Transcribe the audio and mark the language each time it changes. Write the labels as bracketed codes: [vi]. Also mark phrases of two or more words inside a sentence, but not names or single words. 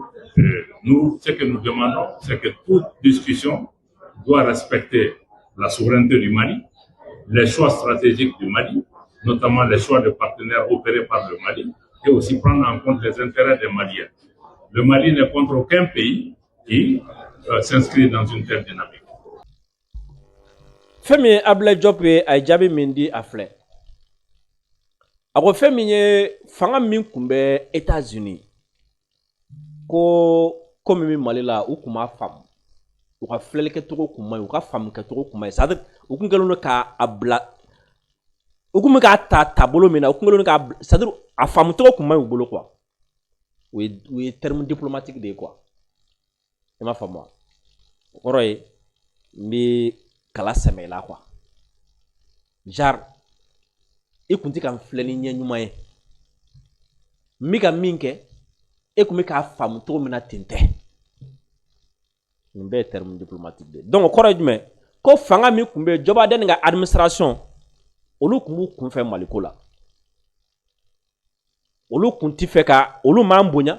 [fr] Nous, ce que nous demandons, c'est que toute discussion doit respecter la souveraineté du Mali, les choix stratégiques du Mali, notamment les choix de partenaires opérés par le Mali, et aussi prendre en compte les intérêts des Maliens. Le Mali n'est contre aucun pays qui s'inscrit dans une telle dynamique. [bm] Femi Ablaye Diop ay jaabi min di a filɛ a ko fɛn min ye fanga min kun bɛ États-Unis ko komi min Mali la u kun b'a faamu u ka filɛlikɛcogo kun man ɲi u ka faamukɛcogo kun man ɲi [fr] c'est-à-dire [bm] u kun kɛlen don k'a bila u kun bɛ k'a ta taabolo min na u kun kɛlen don k'a [fr] c'est-à-dire [bm] a faamucogo kun man ɲi u bolo quoi o ye [fr] terme diplomatique [bm] de ye quoi i m'a faamu wa o kɔrɔ ye n bɛ kala sɛmɛ la quoi genre i kun ti ka filɛ ni ɲɛ ɲuman ye n bɛ ka min kɛ e kun bɛ k'a faamu cogo min na ten tɛ nin bɛɛ ye [fr] terme diplomatique [bm] de donc o kɔrɔ ye jumɛn ko fanga min kun bɛ Joe Biden ka administration olu kun b'u kun fɛ Maliko la olu kun ti fɛ ka olu m'an bonya